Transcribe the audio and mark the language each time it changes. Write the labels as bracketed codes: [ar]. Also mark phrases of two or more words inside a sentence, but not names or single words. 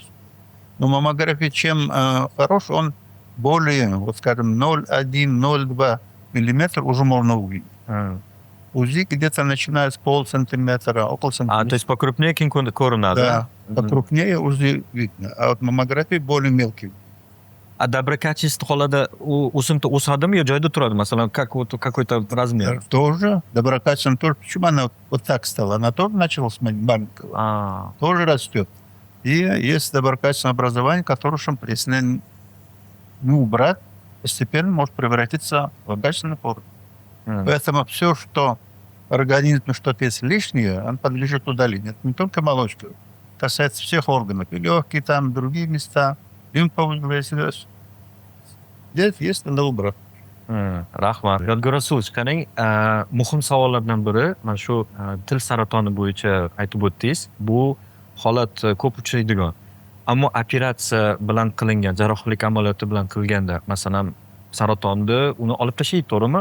[ru] Но маммография чем хорош, он более, вот скажем, 0,1-0,2 миллиметра уже можно увидеть. УЗИ где-то начиная с полсантиметра, около сантиметра. То есть покрупнее ko'rinadi. Да, покрупнее УЗИ видно. А вот маммография более мелкий. А доброкачественный [uz] holada o'simta o'sadimi yo joyda turadi? Masalan, [ru] какой-то размер. Тоже доброкачественный тоже. Почему она вот так стала? Она тоже начала смотреть маленького. Тоже растет. И есть доброкачественное образование, которое, если не убрать, постепенно может превратиться в злокачественную форму. Поэтому все, что в организме что-то есть лишнее, он подлежит удалению. Это не только молочка. Касается всех органов. И легкие, там, другие места. Лимфоузлы. Здесь есть, надо убрать. [uz] Rahmat. Yodgor Rasulович, qarang, muhim savollardan biri mana shu til saratoni bo'yicha aytib o'tdingiz. Bu holat ko'p uchraydigan. Ammo operatsiya bilan qilingan, jarrohlik amaliyoti bilan qilganda, masalan, saratonni uni olib tashlaydi, to'g'rimi?